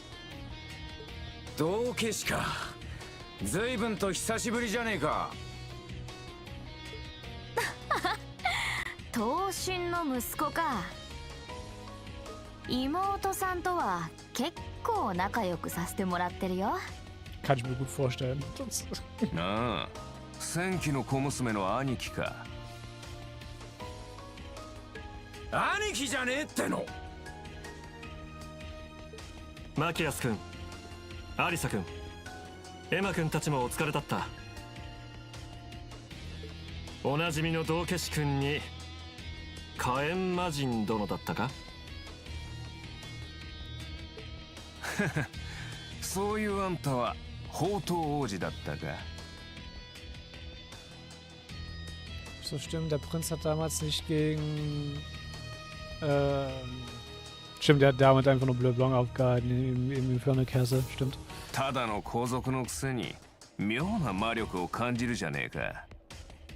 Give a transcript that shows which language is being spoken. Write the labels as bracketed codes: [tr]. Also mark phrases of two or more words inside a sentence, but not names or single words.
[ja] 道化師か。随分と久しぶりじゃねえか。頭身の息子か。妹さんとは結構仲良くさせてもらってるよ。 [de] Kann ich mir gut vorstellen. [ja] ああ、戦記の小娘の兄貴か。兄貴じゃねえっての。マキアス君、アリサ君、エマ君たちもお疲れだった。おなじみの道化師君に火炎魔人殿だったか。そういうあんたは宝刀王子だったか。 [de] So stimmt, der Prinz hat damals nicht gegen... Stimmt, der hat damit einfach nur Bleu Blanc aufgehalten im Inferno-Kessel, stimmt. [ja] ただの皇族のくせに妙な魔力を感じるじゃねえか。